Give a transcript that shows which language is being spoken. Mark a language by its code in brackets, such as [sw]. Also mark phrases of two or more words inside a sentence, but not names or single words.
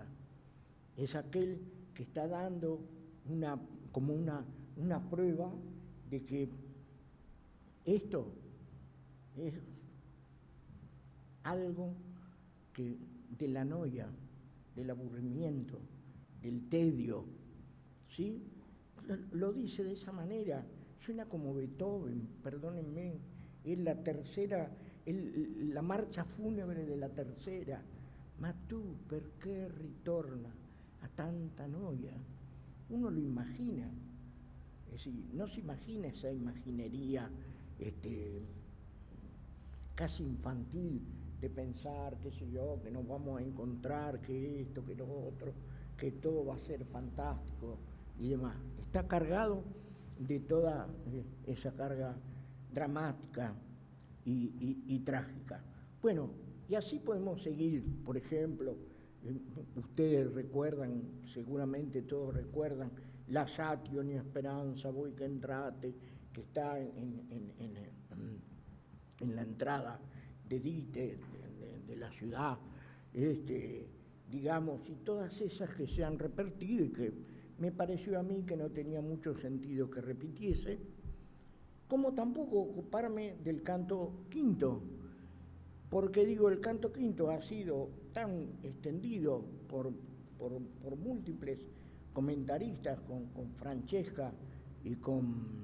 [es] Es aquel que está dando una prueba de que esto es algo que de la noia, del aburrimiento, del tedio, ¿sí? Lo dice de esa manera, suena como Beethoven, perdónenme, es la tercera, la marcha fúnebre de la tercera. [it] Ma tu perché ritorna a tanta noia? [es] Uno lo imagina, es decir, no se imagina esa imaginería casi infantil de pensar, qué sé yo, que nos vamos a encontrar, que esto, que lo otro, que todo va a ser fantástico y demás. Está cargado de toda esa carga dramática y trágica. Bueno, y así podemos seguir, por ejemplo, ustedes recuerdan, seguramente todos recuerdan, [it] Lasciatio ni Esperanza, voi che entrate, [es] que está en la entrada de Dite, de la ciudad, digamos, y todas esas que se han repetido y que me pareció a mí que no tenía mucho sentido que repitiese, como tampoco ocuparme del canto quinto, porque digo, el canto quinto ha sido tan extendido por múltiples comentaristas, con Francesca y con